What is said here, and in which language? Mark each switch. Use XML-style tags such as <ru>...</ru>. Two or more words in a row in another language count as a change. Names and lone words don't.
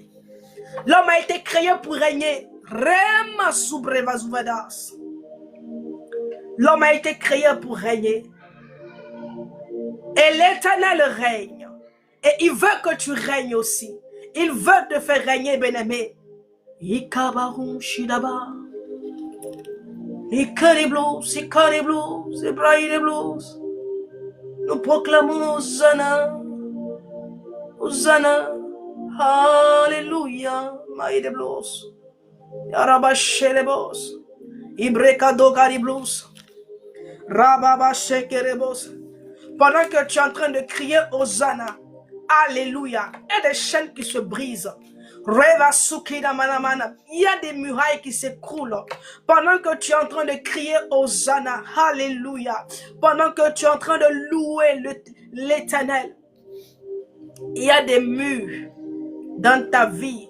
<fr>L'homme a été créé pour régner. L'homme a été créé pour régner. Et l'Éternel règne. Et il veut que tu règnes aussi. Il veut te faire régner, bien-aimé. Ikabarum shidaba. Ikariblous, Ikariblous, Ibrahiblous. Nous proclamons Hosanna. Hosanna. Alléluia, maïde blos, yarabashelebos, ibrekadogariblous, rababashekerebos. Pendant que tu es en train de crier Hosanna, Alléluia, il y a des chaînes qui se brisent. Il y a des murailles qui s'écroulent. Pendant que tu es en train de crier Hosanna, Alléluia, pendant que tu es en train de louer l'Éternel, il y a des murs dans ta vie.</fr>